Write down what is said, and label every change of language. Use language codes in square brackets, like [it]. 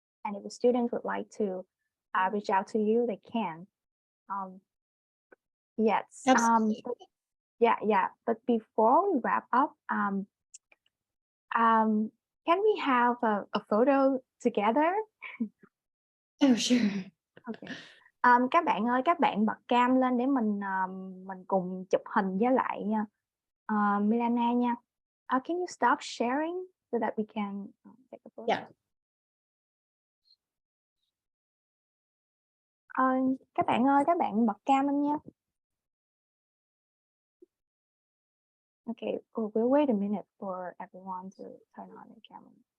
[en] And if the students would like to reach out to you, they can. Yes. Yeah. But before we wrap up, can we have a photo together? Oh, sure. Okay. [vi] Các bạn ơi, các bạn bật cam lên để mình cùng chụp hình với lại Milana nha. [en] Can you stop sharing so that we can take a photo? Yeah. [vi] Các bạn ơi, các bạn bật cam lên nha. [en] Okay, we'll wait a minute for everyone to turn on their camera.